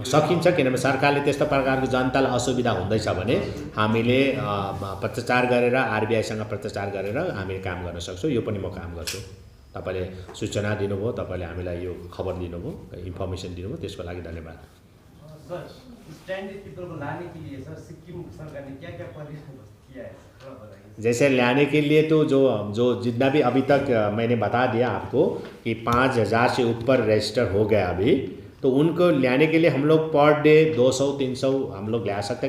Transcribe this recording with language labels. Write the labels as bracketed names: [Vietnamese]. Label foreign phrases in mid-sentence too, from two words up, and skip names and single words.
[Nepali] सकिन्छ, किनभने सरकारले त्यस्तो प्रकारको जनतालाई असुविधा हुँदैछ भने हामीले पत्रचार गरेर आरबिआईसँग पत्रचार गरेर हामीले काम गर्न सक्छौँ। यो पनि म काम गर्छु। तपाईँले सूचना दिनुभयो, तपाईँले हामीलाई यो खबर दिनुभयो, इन्फर्मेसन दिनुभयो, त्यसको लागि धन्यवाद। [English] sir standard people [Hindi] को लाने के लिए सर सिक्किम सरकार ने क्या क्या पॉलिसी किया है? जैसे लाने के लिए तो जो जितना भी अभी तक मैंने बता दिया आपको कि 5000 से ऊपर रजिस्टर हो गया अभी, तो उनको लाने के लिए हम लोग [English] per day [Hindi] 200-300 हम लोग ला सकते हैं।